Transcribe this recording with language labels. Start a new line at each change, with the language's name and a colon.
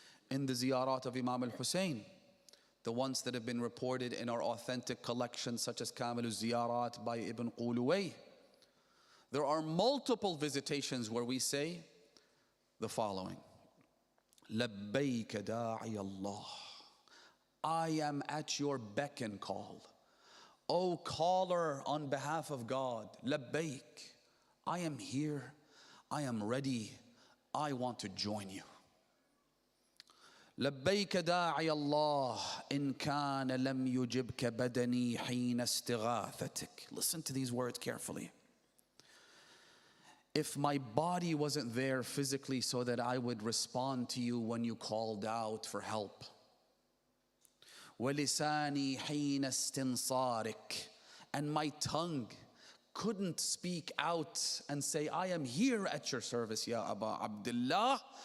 English: In the ziyarat of Imam al-Hussein, the ones that have been reported in our authentic collections such as Kamil al-Ziyarat by Ibn Quluway, there are multiple visitations where we say the following:
Arabic: Labbayka da'i Allah,
English: I am at your beck and call. O caller on behalf of God, Labbayk, I am here, I am ready, I want to join you.
Arabic: لبيك داعي الله إن كان لم يجبك بدني حين استغاثتك.
English: Listen to these words carefully. If my body wasn't there physically so that I would respond to you when you called out for help.
Arabic: ولساني حين استنصارك,
English: and my tongue couldn't speak out and say, I am here at your service, Ya Abu Abdullah.